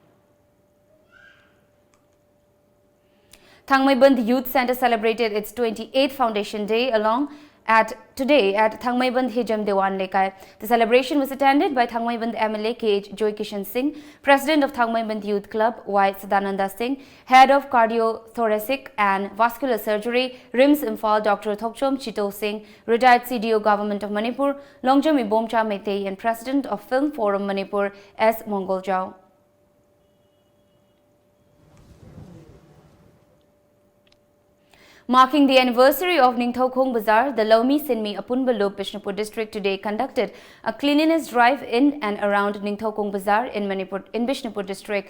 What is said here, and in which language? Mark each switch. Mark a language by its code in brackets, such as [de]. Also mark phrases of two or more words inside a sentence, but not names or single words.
[en] Thangmaiband Youth Centre celebrated its 28th Foundation Day today at Thangmaiband Hijam Dewan Lekai. The celebration was attended by Thangmaiband MLA KH Joy Kishan Singh, President of Thangmaiband Youth Club Y Sadananda Singh, Head of Cardiothoracic and Vascular Surgery RIMS Imphal Dr. Thokchom Chito Singh, Retired CDO Government of Manipur Longjami Bomcha Meitei, and President of Film Forum Manipur S. Mongol Jao. Marking the anniversary of Ningthaukhong Bazaar, the Laumi Sinmi Apunbalop Bishnupur district today conducted a cleanliness drive in and around Ningthaukhong Bazaar in Bishnupur district.